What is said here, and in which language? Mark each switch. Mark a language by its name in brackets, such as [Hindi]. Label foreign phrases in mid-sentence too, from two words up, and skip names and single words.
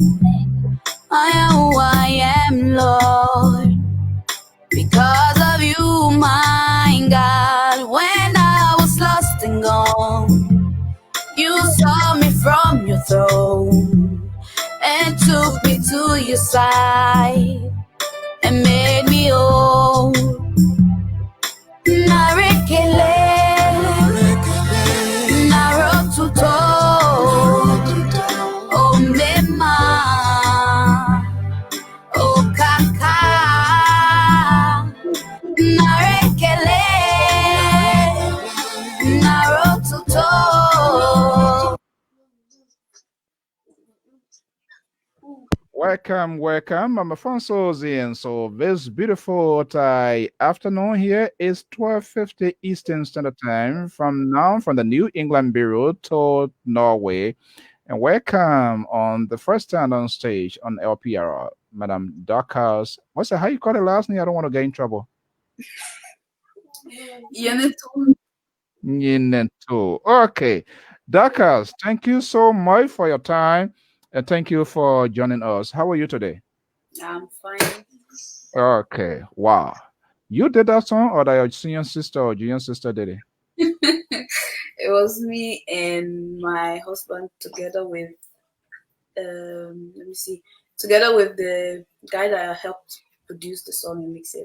[English] I am who I am, Lord, because of you, my God. When I was lost and gone, you saw me from your throne and took me to your side and made me whole. Narekele, narotuto, oh mema, oh kaka, narekele, narotuto. Welcome, welcome. I'm Afonso Zien. So this beautiful afternoon here is 12:50 Eastern Standard Time from now from the New England Bureau to Norway. And welcome on the first time on stage on LPR, Madam Dorcus. How you call it last name? I don't want to get in trouble. Nyenetue. Nyenetue. Okay. Dorcus, thank you so much for your time and thank you for joining us. How are you today? I'm fine. Okay. Wow. You did that song or that your senior sister or junior sister did it? It was me and my husband together with let me see, together with the guy that helped produce the song and mix it.